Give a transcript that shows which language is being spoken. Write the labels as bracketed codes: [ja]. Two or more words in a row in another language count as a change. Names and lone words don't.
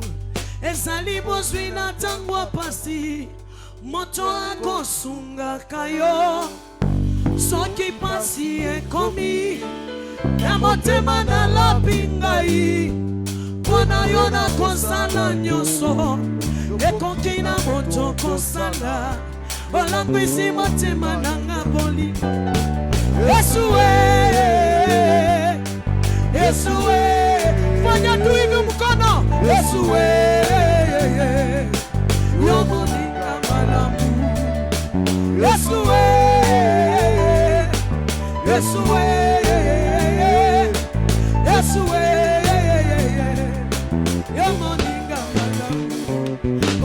[ln] Ezali bozwi na tango pasi, moto akosungaka yo soki pasi ekomi na motema na lapingai. Mpona yo na kosala nyonso ekoki na moto kosala, olangwisi motema nanga boli. [sw] Yesu Yesu fanya tu hivi mkono. [ln] Yesu yo moninga malamu. Yesu Yesu Yesu yo moninga malamu.